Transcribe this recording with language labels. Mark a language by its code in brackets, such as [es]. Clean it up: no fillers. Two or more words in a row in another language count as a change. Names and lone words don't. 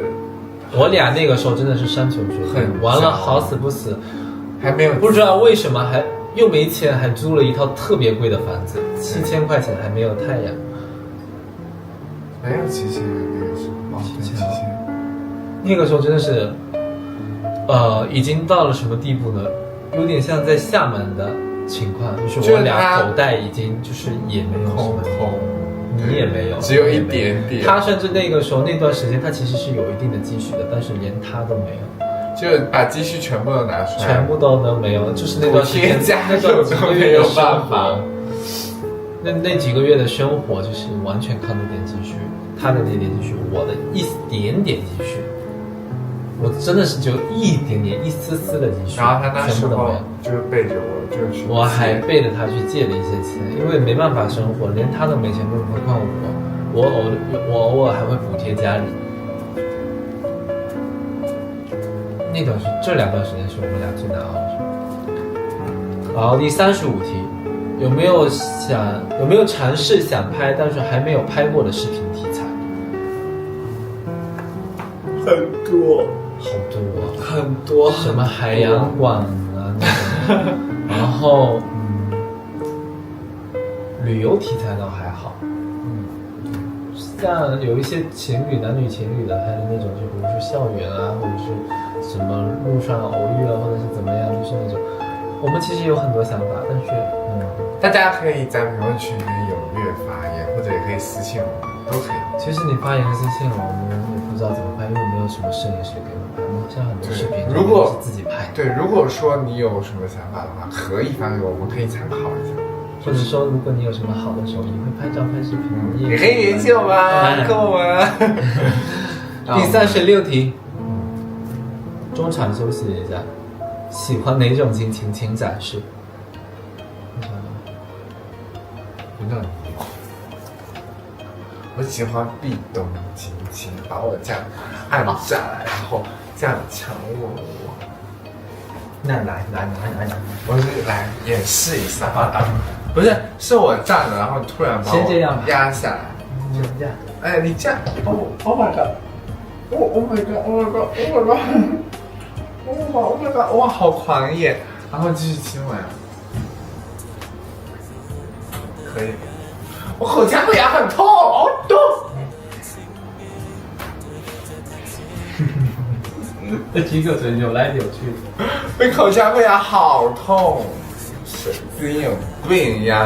[zh] 我倆那個時候真的是山窮水盡，完了好死不死，還沒有不知道為什麼還。又沒錢，還租了一套特別貴的房子，7000塊錢還沒有太陽，沒有7000那個時候，7000。那個時候真的是，已經到了什麼地步呢？有點像在廈門的情況，就是我倆口袋已經就是也沒有什麼空，你也沒有，只有一點點。他甚至那個時候那段時間，他其實是有一定的積蓄的，但是連他都沒有。就把積蓄全部都拿出来，全部都没有，就是那段时间，那段都没有辦法。那幾個月的生活就是完全靠那點積蓄，他的那點積蓄，我的一點點積蓄，我真的是只有一點點、一絲絲的積蓄，然後他那時候全部都没有，就是背着我就去，我還背着他去借了一些錢，因為沒辦法生活，連他都沒錢，更何況我偶爾還會補貼家裡。這2段時間是我們倆最難熬的時候。好，第35題，有沒有嘗試想拍但是還沒有拍過的視頻題材？很多，好多很多，什麼海洋馆啊那種，然後旅遊题材倒還好，像有一些男女情侶的拍的那种，就比如說校園啊，或者是什麼路上偶遇啊，或者是怎麼樣，就是那種，我們其實有很多想法，但是大家可以在評論區裡面踴躍發言，或者也可以私信我們，都可以。其實你發言私信我們也不知道怎么拍，因为没有什麼攝影師給我們拍，像很多視頻如果是自己拍的。對，如果說你有什麼想法的話，可以發給我們，可以參考一下。或者說，如果你有什麼好的手藝，會拍照、拍視頻，也可以聯繫我們，跟我們。第36題，中場休息一下。喜歡哪種心情，請展示。我喜歡壁咚輕輕把我這樣按下來，然後這樣強吻我。那來，我是來演示一下。不是，是我站着，然後突然把我壓下來。就這樣。哎，你這樣 [en] ，Oh my god，Oh my god，Oh my god，Oh my god，Oh my god， [zh] 哇，好狂野！然後繼續親吻。可以。我口腔會癢很痛，好痛。這幾個嘴扭來扭去的，被口腔會癢好痛，神經有病呀！